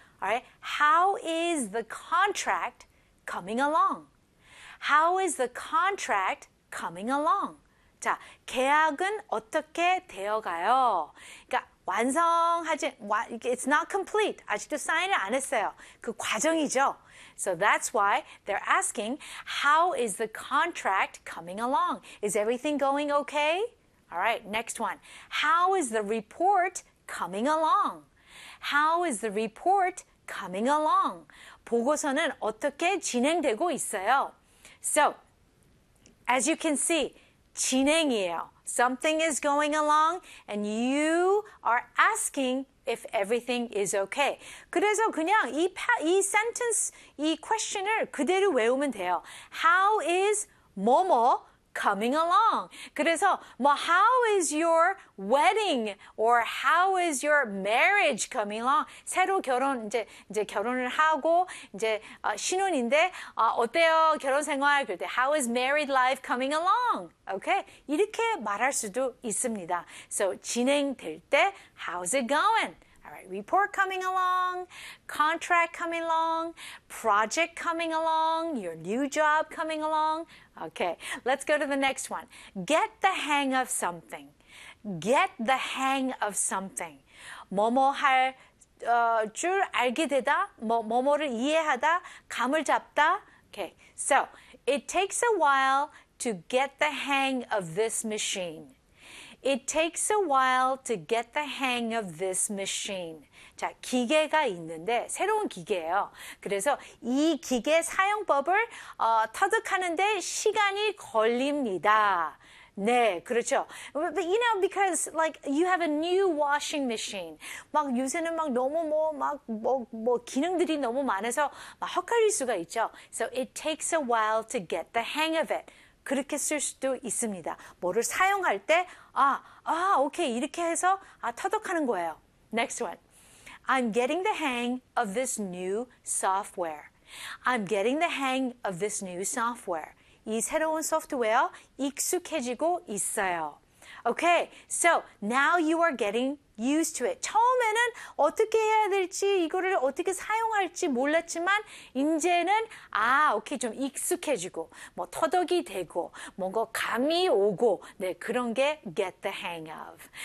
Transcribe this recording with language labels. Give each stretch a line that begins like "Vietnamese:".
English: Alright, how is the contract coming along? How is the contract coming along?
Korean: 자, 계약은 어떻게 되어가요? 그러니까 완성하지,
English: it's not complete.
Korean: 아직도 사인을 안 했어요. 그 과정이죠.
English: So that's why they're asking, how is the contract coming along? Is everything going okay? All right, next one. How is the report coming along? How is the report coming along?
Korean: 보고서는 어떻게 진행되고 있어요?
English: So, as you can see,
Korean: 진행이에요.
English: Something is going along and you are asking if everything is okay.
Korean: 그래서 그냥 이 sentence, 이 question을 그대로 외우면 돼요.
English: How is 뭐뭐 coming along?
Korean: 그래서 뭐
English: how is your wedding or how is your marriage coming along?
Korean: 새로 결혼, 이제 결혼을 하고 이제 신혼인데 어때요? 결혼 생활? 그럴 때
English: how is married life coming along?
Korean: Okay, 이렇게 말할 수도 있습니다. So, 진행될 때,
English: how's it going? Alright, report coming along, contract coming along, project coming along, your new job coming along. Okay, let's go to the next one. Get the hang of something. Get the hang of something.
Korean: 뭐뭐 할 줄 알게 되다, 뭐뭐를 이해하다, 감을 잡다.
English: Okay, so, it takes a while to get the hang of this machine. It takes a while to get the hang of this machine.
Korean: 자, 기계가 있는데 새로운 기계예요. 그래서 이 기계 사용법을 터득하는데 시간이 걸립니다. 네, 그렇죠.
English: But, you know, because like you have a new washing machine.
Korean: 막 요새는 막 너무 뭐 기능들이 너무 많아서 막 헛갈릴 수가 있죠.
English: So it takes a while to get the hang of it.
Korean: 그렇게 쓸 수도 있습니다. 뭐를 사용할 때, 오케이, 이렇게 해서 터득하는 거예요.
English: Next one. I'm getting the hang of this new software. I'm getting the hang of this new software.
Korean: 이 새로운 소프트웨어 익숙해지고 있어요.
English: Okay, so now you are getting used to it.
Korean: 처음에는 어떻게 해야 될지, 이거를 어떻게 사용할지 몰랐지만 이제는 오케이, 좀 익숙해지고 뭐 터득이 되고 뭔가 감이 오고 네, 그런 게
English: get the hang of.